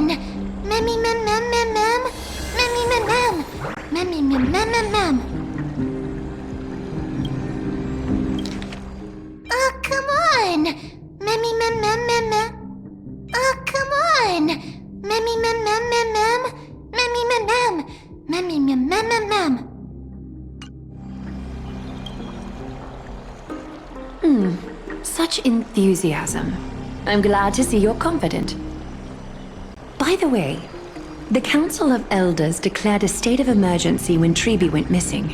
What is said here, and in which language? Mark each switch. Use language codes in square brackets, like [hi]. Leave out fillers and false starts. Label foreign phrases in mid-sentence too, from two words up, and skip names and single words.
[en] Memmy mem mem mem mem. Memmy mem mem. Memmy mem mem mem mem. Oh, come on! Memmy mem mem mem mem. Oh, come on! Memmy mem mem mem mem. Memmy mem mem. Memmy mem mem mem mem. Such enthusiasm. I'm glad to see you're confident. By the way, the Council of Elders declared a state of emergency when Tribbie went missing.